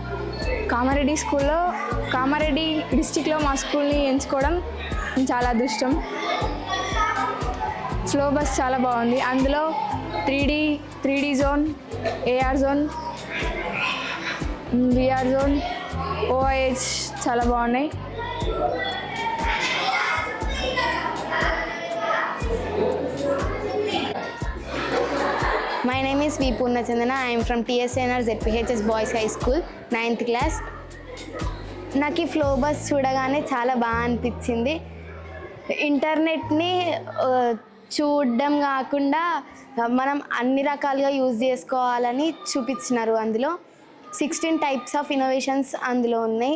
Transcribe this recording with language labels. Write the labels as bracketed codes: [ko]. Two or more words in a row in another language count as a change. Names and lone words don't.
[te] కామారెడ్డి డిస్టిక్లో మా స్కూల్ని ఎంచుకోవడం చాలా అదృష్టం. [en] flow bus [te] చాలా బాగుంది. [en] అందులో 3D zone, AR zone, VR zone, OIH [te] చాలా బాగున్నాయి. [en] My name is V. Purnachandana. I am from TSNR ZPHS Boys High School, 9th class. [te] నాకు ఈ [en] flow bus [te] చూడగానే చాలా బాగా అనిపించింది. ఇంటర్నెట్ని చూడడం కాకుండా మనం అన్ని రకాలుగా యూజ్ చేసుకోవాలని చూపించినారు. అందులో [en] 16 types of innovations [te] అందులో ఉన్నాయి.